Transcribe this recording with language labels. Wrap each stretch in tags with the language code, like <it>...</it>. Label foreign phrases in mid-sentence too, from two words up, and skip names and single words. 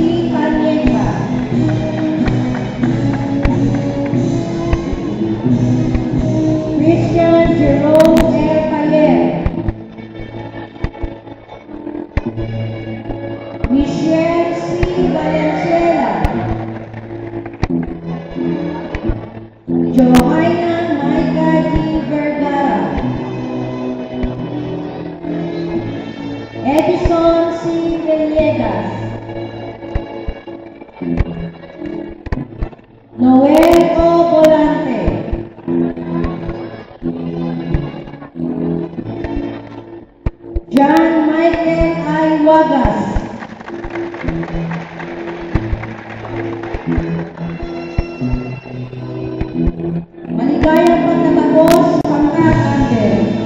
<tl>Caniega. Christian Jerome L. Cayer. Michelle C. Valenzuela. Johanna Maika D. Vergara. Edison C. Villegas. Noel O. Volante. John Michael I. Wagas. Maligayang pagtatapos, pangkat Ander.</tl>